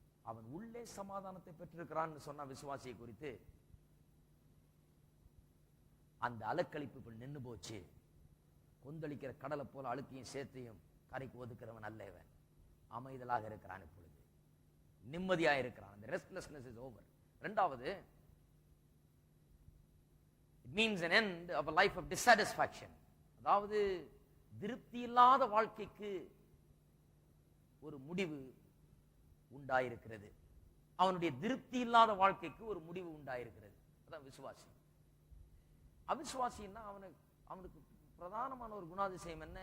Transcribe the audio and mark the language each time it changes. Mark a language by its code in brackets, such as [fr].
[ta] அவன் உள்ளே சமாதானத்தை பெற்றிருக்கிறான் சொன்ன விசுவாசியை குறித்து அந்த அலைக்கழிப்பு இப்ப நின்னு போச்சு. கொந்தளிக்கிற கடலை போல அழுக்கையும் சேத்தையும் கரைக்கு ஒதுக்கிறவன் அல்ல இவன். அமைதலாக இருக்கிறான், இப்பொழுது நிம்மதியா இருக்கிறான். [en] அந்த restlessness is over. [ta] இரண்டாவது, [en] it means an end of a life of dissatisfaction. [ta] அதாவது திருப்தி இல்லாத வாழ்க்கைக்கு ஒரு முடிவு உண்டாயிருக்கிறது. அவனுடைய திருப்தி இல்லாத வாழ்க்கைக்கு ஒரு முடிவு உண்டாயிருக்கிறது. அதான் விசுவாசி. அவிசுவாசின்னா அவனுக்கு பிரதானமான ஒரு குணாதிசயம் என்ன?